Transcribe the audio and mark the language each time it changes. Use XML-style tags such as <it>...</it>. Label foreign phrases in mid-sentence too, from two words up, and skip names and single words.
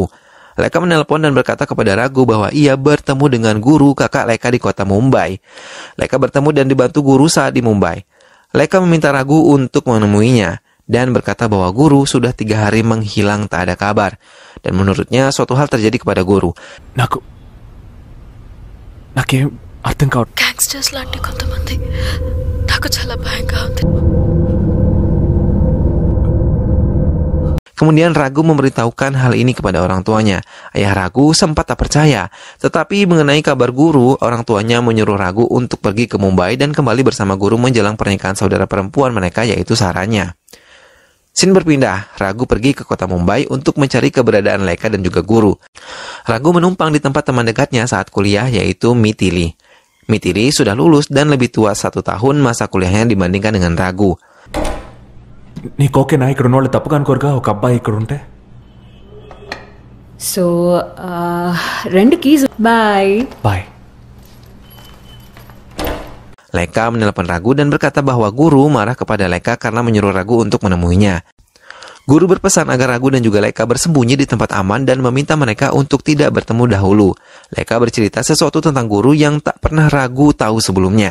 <id>Leka menelpon dan berkata kepada Ragu bahwa ia bertemu dengan guru kakak Leka di kota Mumbai. Leka bertemu dan dibantu guru saat di Mumbai. Leka meminta Ragu untuk menemuinya dan berkata bahwa guru sudah 3 hari menghilang tak ada kabar. Dan menurutnya suatu hal terjadi kepada guru.</id> <te>నాకేం అర్థం కావట్లేదు. గ్యాంగ్స్టర్స్ లాంటి కొంతమంది నాకు చాలా భయంగా ఉంది.</te> <id>Kemudian Ragu memberitahukan hal ini kepada orang tuanya. Ayah Ragu sempat tak percaya. Tetapi mengenai kabar guru, orang tuanya menyuruh Ragu untuk pergi ke Mumbai dan kembali bersama guru menjelang pernikahan saudara perempuan mereka yaitu Saranya. Scene berpindah, Ragu pergi ke kota Mumbai untuk mencari keberadaan Leka dan juga guru. Ragu menumpang di tempat teman dekatnya saat kuliah yaitu Mithili. Mithili sudah lulus dan lebih tua 1 tahun masa kuliahnya dibandingkan dengan Ragu.</id> <te>నీకు ఓకేనా ఇక్కడ ఉన్న వాళ్ళు తప్పుగా అనుకోరుగా ఒక అబ్బాయి ఇక్కడ ఉంటే?</te> <en>సో 2 keys. Bye. బాయ్.</en> <id>Leka menelpon Ragu dan berkata bahwa guru marah kepada Leka karena menyuruh Ragu untuk menemuinya. Guru berpesan agar Ragu dan juga Leka bersembunyi di tempat aman dan meminta mereka untuk tidak bertemu dahulu. Leka bercerita sesuatu tentang guru yang tak pernah Ragu tahu sebelumnya.</id>